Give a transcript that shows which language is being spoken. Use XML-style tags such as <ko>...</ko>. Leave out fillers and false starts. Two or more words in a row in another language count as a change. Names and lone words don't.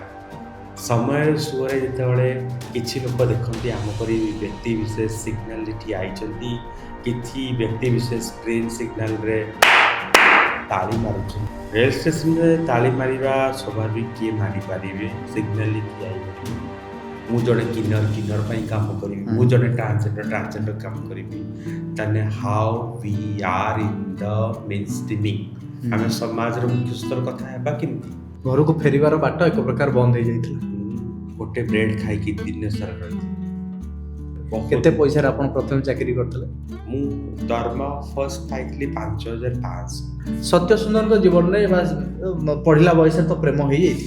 <or>ସମୟର ସୁଅରେ ଯେତେବେଳେ କିଛି ଲୋକ ଦେଖନ୍ତି ଆମ ପରି ବ୍ୟକ୍ତି ବିଶେଷ ସିଗ୍ନାଲରେ ଠିଆ ହେଇଛନ୍ତି, କିଛି ବ୍ୟକ୍ତି ବିଶେଷ ଗ୍ରୀନ୍ ସିଗ୍ନାଲରେ ତାଳି ମାରୁଛନ୍ତି। ରେଳ ଷ୍ଟେସନରେ ତାଳି ମାରିବା ସ୍ୱାଭାବିକ, କିଏ ମାରିପାରିବେ, ସିଗ୍ନାଲରେ ଠିଆ ହେଇପାରିବେ। ମୁଁ ଜଣେ କିନ୍ନର ପାଇଁ କାମ କରିବି, ମୁଁ ଜଣେ ଟ୍ରାନ୍ସଜେଣ୍ଡର କାମ କରିବି।</or> <en>ତାହେଲେ how we are in the main streaming,</en> <or>ଆମେ ସମାଜର ମୁଖ୍ୟସ୍ଥର କଥା ହେବା କେମିତି? ଘରକୁ ଫେରିବାର ବାଟ ଏକ ପ୍ରକାର ବନ୍ଦ ହେଇଯାଇଥିଲା। ଗୋଟେ ବ୍ରେଡ୍ ଖାଇକି ଦିନ ସାରା ରହିଥିଲି। କେତେ ପଇସାରେ ଆପଣ ପ୍ରଥମେ ଚାକିରି କରିଥିଲେ? ମୁଁ ଦରମା ଫର୍ଷ୍ଟ ପାଇଥିଲି 5,500। ସତ୍ୟ ସୁନ୍ଦରଙ୍କ ଜୀବନରେ ବା ପଢିଲା ବୟସରେ ତ ପ୍ରେମ ହେଇଯାଇଥିବ।</or>